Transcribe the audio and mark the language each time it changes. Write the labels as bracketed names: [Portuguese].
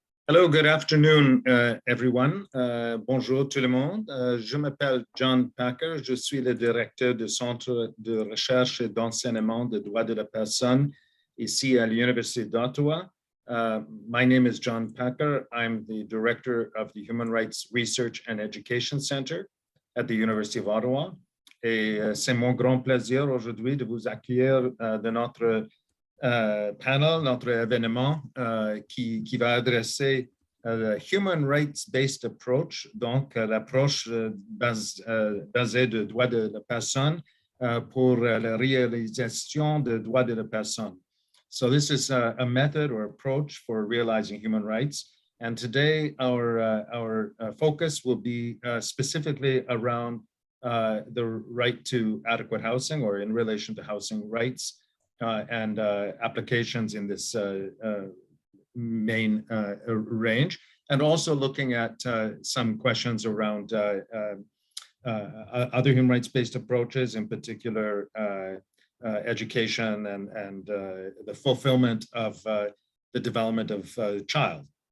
[English] Hello, good afternoon, everyone. [French] Bonjour tout le monde. Je m'appelle John Packer. Je suis le directeur du Centre de recherche et d'enseignement des droits de la personne ici à l'Université d'Ottawa. [English] My name is John Packer. I'm the director of the Human Rights Research and Education Center at the University of Ottawa. [French] Et c'est mon grand plaisir aujourd'hui de vous accueillir de notre panel, notre événement qui va adresser le Human Rights-Based Approach, donc l'approche basée de droits de la personne pour la réalisation des droits de la personne. [English] So this is a method or approach for realizing human rights. And today our focus will be specifically around the right to adequate housing, or in relation to housing rights, and applications in this main range, and also looking at some questions around other human rights-based approaches, in particular education and the fulfillment of the development of the child.